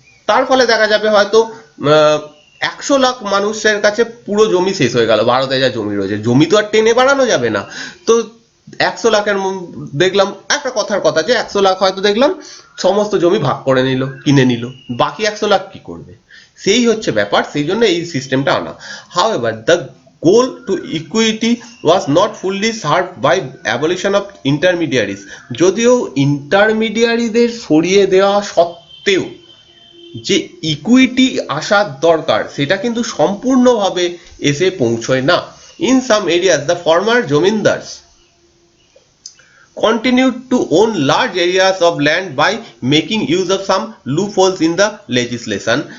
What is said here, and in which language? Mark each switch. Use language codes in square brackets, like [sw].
[bn] তার ফলে দেখা যাবে হয়তো 100 লাখ মানুষের কাছে পুরো জমি শেষ হয়ে গেল। ভারতে যা জমি রয়েছে, জমি তো আর টেনে বাড়ানো যাবে না। তো 100 লাখের দেখলাম একটা কথার কথা যে 100 লাখ হয়তো দেখলাম সমস্ত জমি ভাগ করে নিল, কিনে নিল, বাকি 100 লাখ কি করবে? সেই হচ্ছে ব্যাপার, সেই জন্য এই সিস্টেমটা আনা। [en] However the goal to equity was not fully served by abolition of intermediaries। [bn] যদিও ইন্টারমিডিয়ারিদের সরিয়ে দেওয়া সত্ত্বেও যে ইকুইটি আসার দরকার সেটা কিন্তু সম্পূর্ণভাবে এসে পৌঁছয় না। [en] In some areas the former zamindars continued to own large areas of land by making use of some loopholes in the legislation।